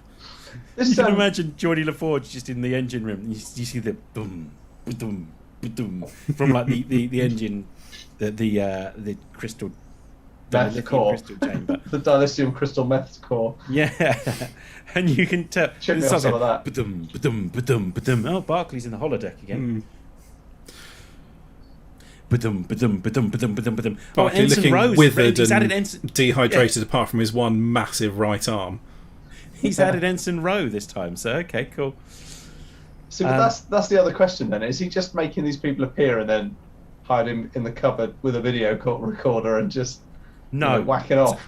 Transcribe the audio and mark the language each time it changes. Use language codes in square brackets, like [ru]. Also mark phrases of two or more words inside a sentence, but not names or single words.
[en] You can imagine Geordie LaForge just in the engine room. You see the boom, boom, boom from like the engine, the crystal. Meth core. Crystal chamber. The dilithium crystal meth core. Yeah, and you can tell. Check out some of that. Ba-dum, ba-dum, ba-dum, ba-dum. Oh, Barclay's in the holodeck again. Ba-dum, ba-dum, ba-dum, ba-dum, ba-dum, ba-dum. Barclay looking withered and dehydrated apart from his one massive right arm. He's added Ensign Rowe this time, so okay, cool. See, but that's the other question then. Is he just making these people appear and then hide him in the cupboard with a video recorder and just whack it off?